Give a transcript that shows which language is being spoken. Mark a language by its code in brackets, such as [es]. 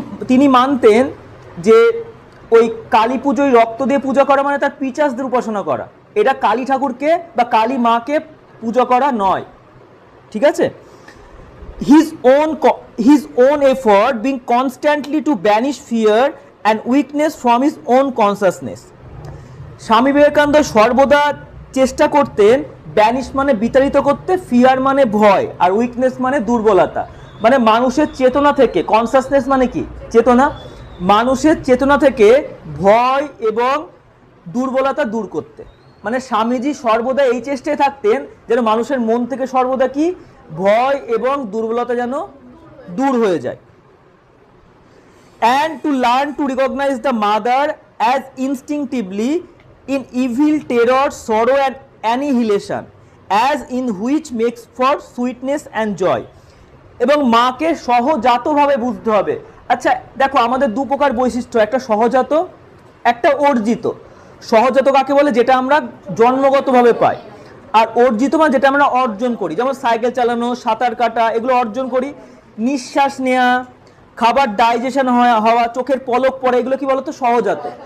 [bn] তিনি মানতেন যে ওই কালী পুজোয় রক্ত দিয়ে পূজা করা মানে তার পিচাসদের উপাসনা করা, এটা কালী ঠাকুরকে বা কালী মাকে পূজা করা নয়, ঠিক আছে? [en] his own effort being constantly to banish fear and weakness from his own consciousness. [bn] Swami Vivekananda সর্বদা চেষ্টা করতেন ব্যানিশ মানে বিতাড়িত করতে, ফিয়ার মানে ভয়, আর উইকনেস মানে দুর্বলতা। মানে মানুষের চেতনা থেকে, কনসাসনেস মানে কি চেতনা, মানুষের চেতনা থেকে ভয় এবং দুর্বলতা দূর করতে। মানে স্বামীজি সর্বদা এই চেষ্টায় থাকতেন যেন মানুষের মন থেকে সর্বদা কি ভয় এবং দুর্বলতা যেন দূর হয়ে যায়। [en] And to learn to recognize the mother as instinctively in evil, terror, sorrow and annihilation, as in which makes for sweetness and joy. [bn] এবং মাকে সহজাতভাবে বুঝতে হবে। আচ্ছা দেখো, আমাদের দু প্রকার বৈশিষ্ট্য, একটা সহজাত, একটা অর্জিত। সহজাত কাকে বলে? যেটা আমরা জন্মগতভাবে পাই। আর অর্জিত মানে যেটা আমরা অর্জন করি, যেমন সাইকেল চালানো, সাঁতার কাটা, এগুলো অর্জন করি। নিঃশ্বাস নেওয়া, খাবার ডাইজেশন হওয়া, চোখের পলক পড়ে, এগুলো কি বলতো? সহজাত।